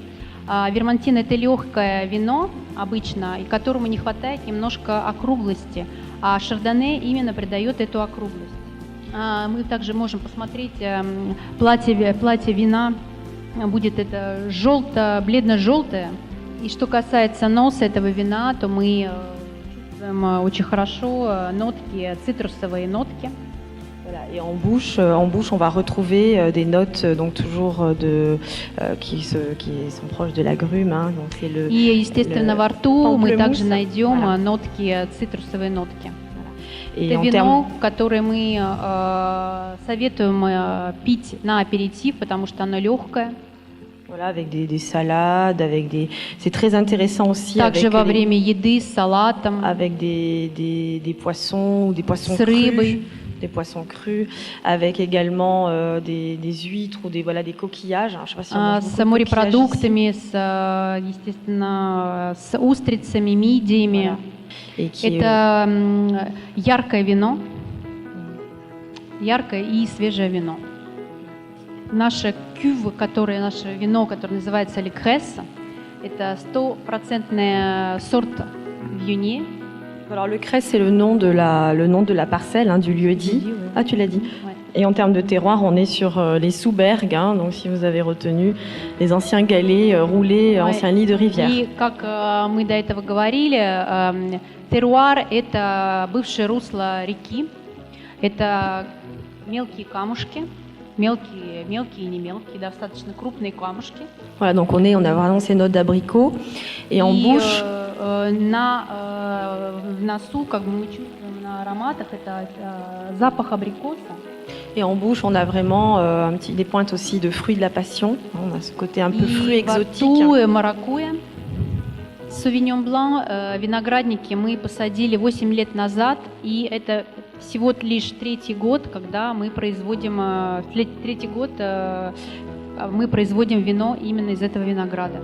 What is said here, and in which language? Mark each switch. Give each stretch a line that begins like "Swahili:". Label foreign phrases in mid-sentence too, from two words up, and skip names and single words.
Russian: Вермонтина – это легкое вино обычно, и которому не хватает немножко округлости, а Шардоне именно придает эту округлость. Мы также можем посмотреть платье вина. Будет это бледно-желтое. И что касается носа этого вина, то мы чувствуем очень хорошо нотки, цитрусовые нотки.
French: Voilà. Et en bouche, on va retrouver des notes donc toujours qui sont proches de l'agrume. Hein, donc c'est le.
Russian: И естественно во рту мы также найдем нотки, цитрусовые нотки.
French: Et
Russian: это вино, которое мы советуем пить на аперитив, потому что оно легкое.
French: Voilà, avec des salades, c'est très intéressant aussi.
Russian: Также во время еды с салатом.
French: Avec des poissons ou des poissons
Russian: с рыбой.
French: Des poissons crus, avec également des huîtres ou des coquillages. Je sais pas si on mange
Russian: с морепродуктами, естественно, с устрицами, мидиями.
French: Voilà.
Russian: Это яркое вино, яркое и свежее вино. Наше вино, которое называется Лекресса, это 100% сорт Viognier.
French: Alors le Cresse, c'est le nom de la parcelle, hein, du lieu-dit. Oui. Ah, tu l'as dit. Ouais. Et en termes de terroir, on est sur les Soubergues, hein, donc si vous avez retenu les anciens galets roulés, anciens lits de rivière.
Russian: И как мы до этого говорили, терруар – это бывшее русло реки, это мелкие камушки, мелкие и не мелкие, достаточно крупные камушки.
French: Voilà, donc on a vraiment ces notes d'abricot. Et en bouche…
Russian: в носу, как бы мы чувствуем на ароматах, это запах абрикоса.
French: Et en bouche, on a vraiment des pointes aussi de fruits de la passion. On a ce côté un peu fruit exotique.
Russian: И во рту маракуйя. Sauvignon Blanc, виноградники мы посадили 8 лет назад, и это всего лишь третий год, когда мы производим вино именно из этого винограда.